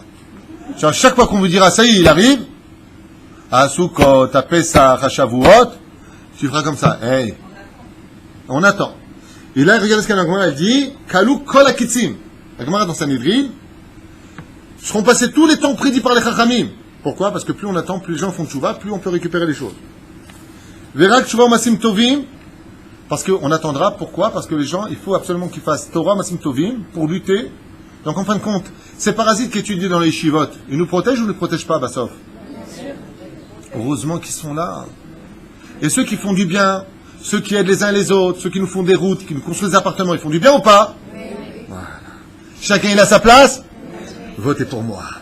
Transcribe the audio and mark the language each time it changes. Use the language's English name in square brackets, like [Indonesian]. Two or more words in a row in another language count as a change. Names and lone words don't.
[French] À chaque fois qu'on vous dira, ça y est, il arrive, à Sukkot, à Pesach, à Shavuot, Tu feras comme ça. Hey. On attend. Et là, regardez ce qu'elle a dit. [Hebrew] כלו כל הקיצין. [French] La Gemara dans Sanhedrin seront passés tous les temps prédits par les Chachamim. Pourquoi? Parce que plus on attend, plus les gens font tchouva, plus on peut récupérer les choses. [Hebrew] ורק תשובה מעשים טובים. [French] Parce qu'on attendra. Pourquoi? Parce que les gens, il faut absolument qu'ils fassent [Hebrew] תורה מעשים טובים [French] pour lutter. Donc en fin de compte, ces parasites qui étudient dans les yeshivot, ils nous protègent ou ne nous protègent pas, Bassov? Heureusement qu'ils sont là. Et ceux qui font du bien, ceux qui aident les uns les autres, ceux qui nous font des routes, qui nous construisent des appartements, ils font du bien ou pas? Oui. Voilà. Chacun il a sa place? Votez pour moi.